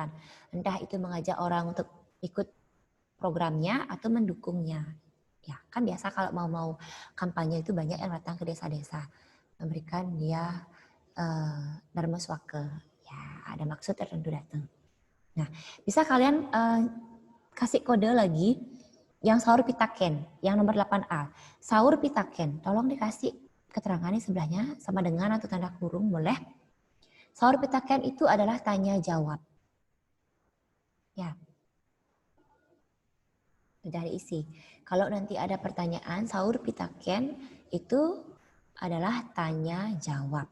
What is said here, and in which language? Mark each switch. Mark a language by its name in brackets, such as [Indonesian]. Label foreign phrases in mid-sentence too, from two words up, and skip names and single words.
[Indonesian] Entah itu mengajak orang untuk ikut programnya atau mendukungnya. Ya, kan biasa kalau mau kampanye itu banyak yang datang ke desa-desa memberikan dia Dharma Swaka. Ya, ada maksud tertentu datang. Nah, bisa kalian kasih kode lagi yang [Balinese] Saur Pitaken, [Indonesian] yang nomor 8A. [Balinese] Saur Pitaken, [Indonesian] tolong dikasih keterangan di sebelahnya sama dengan atau tanda kurung boleh. [Balinese] Saur Pitaken [Indonesian] itu adalah tanya jawab. Ya. Sudah diisi. Kalau nanti ada pertanyaan, [Balinese] Saur Pitaken [Indonesian] itu adalah tanya jawab.